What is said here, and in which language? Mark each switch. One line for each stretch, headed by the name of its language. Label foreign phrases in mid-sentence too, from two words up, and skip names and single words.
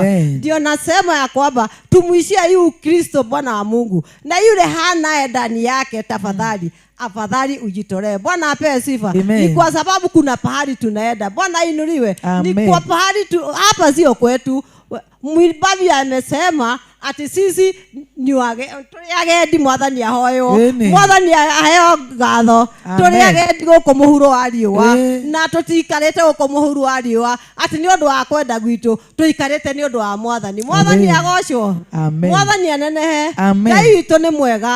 Swahili: Ndio nasema ya kwamba tumuishia hii Kristo Bwana wa Mungu. Na yule hana ndani yake, tafadhali afadhali ujitolee. Bwana apewe sifa. Amen. Ni kwa sababu kuna pahali tunaenda. Bwana inuliwe. Amen. Ni kwa pahali hapa sio kwetu. Mwibabi amesema ati sisi ni
Kikuyu: agendi mwathani ahoyo. Mwathani aheo gatho. Turi agendi guku muhuro wa riũa na tutikarite guku muhuro wa riũa ati ni undu wa kwenda gwitu tuikarite ni undu wa mwathani. Mwathani agocwo. Mwathani anenehe. Ngai witũ nĩ mwega.